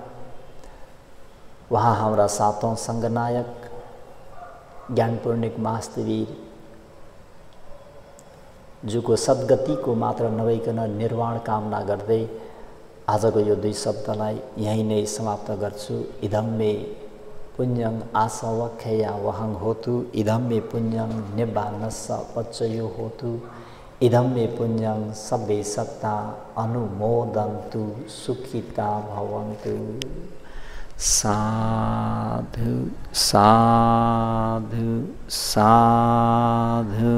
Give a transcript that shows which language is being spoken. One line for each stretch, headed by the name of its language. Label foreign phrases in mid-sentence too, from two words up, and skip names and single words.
Nepali: वहाँ हाम्रा सातौं सङ्घनायक ज्ञान पूर्णिक महास्तवीर जुको सद्गतिको मात्र नभइकन निर्वाण कामना गर्दै आजको यो दुई शब्दलाई यहीँ नै समाप्त गर्छु।
Pali: इदं मे पुण्यं आसवख्यया वहं होतु, इदं मे पुण्यं निब्बानस्य पच्चयो होतु, इदं मे पुण्यं सब्बे सत्ता अनुमोदन्तु सुखिता भवन्तु। साधु साधु साधु।